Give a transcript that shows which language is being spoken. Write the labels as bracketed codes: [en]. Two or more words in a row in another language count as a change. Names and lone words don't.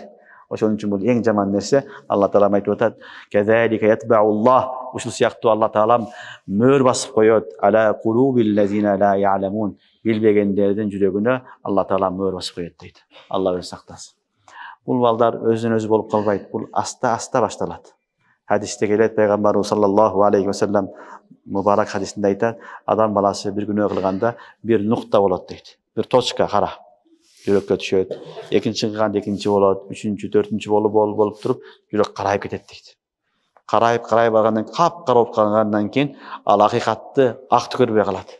[ky] Ошон үчүн бул эң жаман нерсе. Алла Таала айтып атат: [ar] "كذلك يطبع الله", [ky] ушул сыяктуу Алла Таала мөр басып коёт. [ar] "على قلوب الذين لا يعلمون", [ky] билбегендердин жүрөгүнө Алла Таала мөр басып коёт дейт. Алла өзү сактасын. Бул балдар өзүнөн өзү болуп калбайт. Бул аста-аста башталат. Хадисте келет, пайгамбарыбыз [ar] صلى الله عليه وسلم [ky] мубарак хадисинде айтат: адам баласы бир күнөө кылганда бир нукта болот дейт. Бир точка кара жүрөккө түшөт. Экинчи кылганда экинчи болот, үчүнчү, төртүнчү болуп туруп жүрөк карайып кетет дейт. Карайып баргандан кийин, капкара болуп калгандан кийин ал акыйкатты акты көрбөй калат.